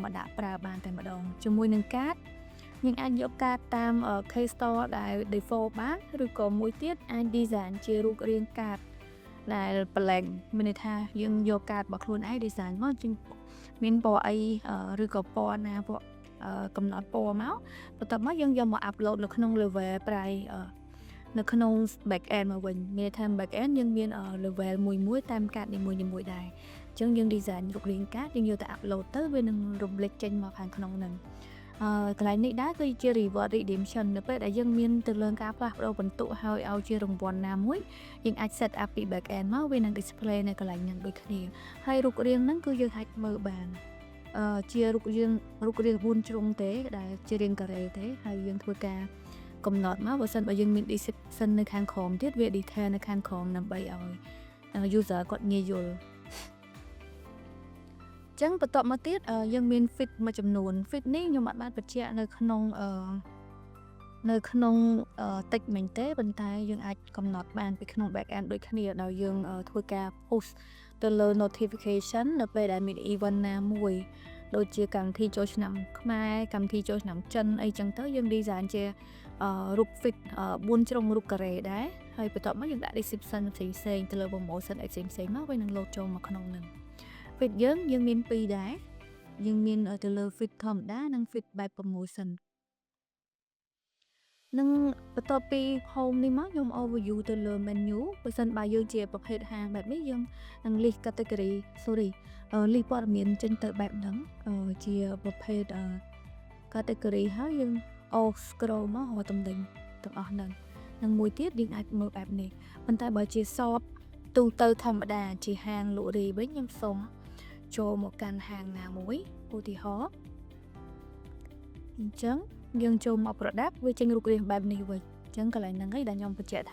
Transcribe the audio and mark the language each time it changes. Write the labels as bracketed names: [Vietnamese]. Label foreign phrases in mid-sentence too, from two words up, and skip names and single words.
[Khmer] មកដាក់ប្រើបានតែម្ដងជាមួយនឹង card យើងអាចយក card តាម Play Store ដែល default បានឬក៏មួយទៀតអាច design ជារូបរាង card ដែល blank មានន័យថាយើងយកកាតរបស់ខ្លួនឯង design មកជាមានពណ៌អីឬក៏ ពណ៌ណាពណ៌កំណត់ពណ៌មកបន្ទាប់មកយើងយកមក upload នៅក្នុង level នៅក្នុង [English] back end [Khmer] មកវិញមានន័យថា [English] back end [Khmer] យើងមាន level មួយតាមកាតនីមួយ ដែរអញ្ចឹងយើង design រូបរាងកាតយើងយកទៅ upload ទៅវានឹងរំលេចចេញមកខាងក្នុងហ្នឹងកន្លែងនេះដែរគឺជា reward redemption នៅពេលដែលយើងមានទៅលើការផ្លាស់ប្ដូរបន្ទុកហើយឲ្យជារង្វាន់ណាមួយយើងអាច [English] set up [Khmer] ពី [English] back end [Khmer] មកវានឹង display នៅកន្លែងហ្នឹងដូចគ្នាហើយរូបរាងហ្នឹងគឺយើងអាចមើលបានជារូបរាង4ជ្រុងទេដែលជារាងការ៉េទេហើយយើងធ្វើការកំណត់មកបើសិនបើយើងមាន description នៅខាងក្រោមទៀតវា detail នៅខាងក្រោមដើម្បីឲ្យ user គាត់ងាយយល់ ចឹងបន្ទាប់មកទៀតយើងមាន feed មួយចំនួន feed នេះខ្ញុំអត់បានបញ្ជាក់នៅក្នុងតិចមែនទេប៉ុន្តែយើងអាចកំណត់ បានពីក្នុង [English] back end [Khmer] ដូចគ្នាដោយយើងធ្វើការ push ទៅលើ notification នៅពេលដែលមាន event ណាមួយ ដូចជាកម្មវិធីចូលឆ្នាំខ្មែរកម្មវិធីចូលឆ្នាំចិនអីចឹងទៅយើង design ជារូប feed 4ជ្រុងរូបការ៉េដែរហើយបន្ទាប់មកយើងដាក់ description ផ្សេងៗទៅលើ promotion អីផ្សេងៗមកវានឹង load ចូលមកក្នុងហ្នឹងfeed យើងមាន2ដែរយើងមានទៅលើ feed ធម្មតានិង feed បែប promotion នឹងបន្ទាប់ពី home នេះមកខ្ញុំ overview ទៅលើ menu បើសិនបើ យើងជាប្រភេទហាងបែបនេះយើងនឹង list category list ព័ត៌មានចេញទៅបែបហ្នឹងជាប្រភេទcategory ហើយយើង scroll មករកតំណែងទាំងអស់ហ្នឹងនិងមួយទៀតយើងអាចមើលបែបនេះប៉ុន្តែបើជា shop ទូទៅធម្មតាជាហាងលក់រាយវិញខ្ញុំសូមចូលមកកាន់ហាងណាមួយឧទាហរណ៍អញ្ចឹងយើងចូលមក product វាចេញរូបរាងបែបនេះវិញអញ្ចឹងកន្លែងហ្នឹងឯងដែលខ្ញុំបញ្ជាក់